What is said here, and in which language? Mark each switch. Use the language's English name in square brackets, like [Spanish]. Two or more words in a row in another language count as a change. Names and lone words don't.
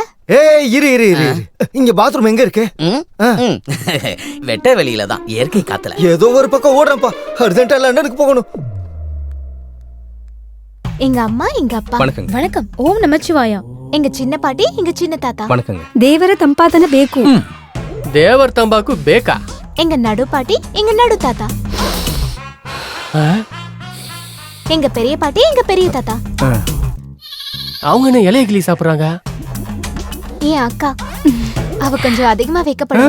[Tamil] ஏய், இரு இரு இரு. இங்க பாத்ரூம் எங்க இருக்கு? வெட்ட வெளியில தான், இயற்கை காத்துல. ஏதோ ஒரு பக்கம் ஓடுறேன்ப்பா, அர்ஜென்ட்டா லண்டனுக்கு போகணும். எங்க அம்மா, எங்க அப்பா. வணக்கம். வணக்கம். ஓம் நமச்சிவாயா. எங்க சின்ன பாட்டி, எங்க சின்ன தாத்தா. வணக்கங்க. [Kannada] ದೇವರ ತಂಪಾತನ ಬೇಕು. [Tamil] தேவர் தம்பாக்கு பேக்கா? எங்க நடு பாட்டி, எங்க நடு தாத்தா. எங்க பெரிய பாட்டி, எங்க பெரிய தாத்தா. அவங்க என்ன இலைய கிளி சாப்பிடுறாங்க? என் அக்கா, அவ கொஞ்சம் அதிகமா வைக்கப்படுவா.